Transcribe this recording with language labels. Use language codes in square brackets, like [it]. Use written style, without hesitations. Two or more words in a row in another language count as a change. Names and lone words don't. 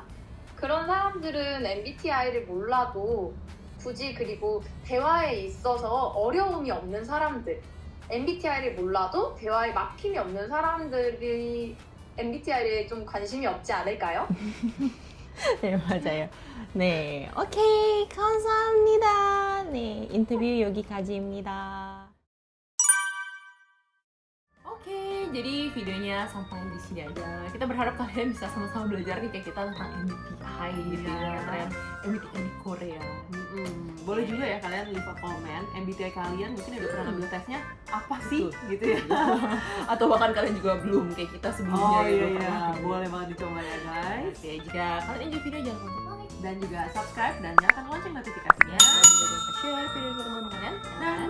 [ko] 그런 사람들은 MBTI를 몰라도 굳이 그리고 대화에 있어서 어려움이 없는 사람들, MBTI를 몰라도 대화에 막힘이 없는 사람들이 MBTI에 좀 관심이 없지 않을까요? 네, 맞아요. 네, 오케이, 감사합니다. 네, 인터뷰 여기까지입니다. [id] Oke, jadi videonya sampai di sini aja. Kita berharap kalian bisa sama-sama belajar nih kayak kita tentang MBTI gitu ya, tren MBTI di Korea. Boleh juga ya kalian [en] leave a comment [id] MBTI kalian mungkin udah pernah ngambil tesnya apa sih gitu ya. Atau bahkan kalian juga belum kayak kita sebelumnya gitu pernah. boleh banget dicoba ya guys. Oke, jika kalian enjoy video jangan lupa like Dan juga subscribe dan nyalakan lonceng notifikasinya. dan juga share video ke teman-teman kalian.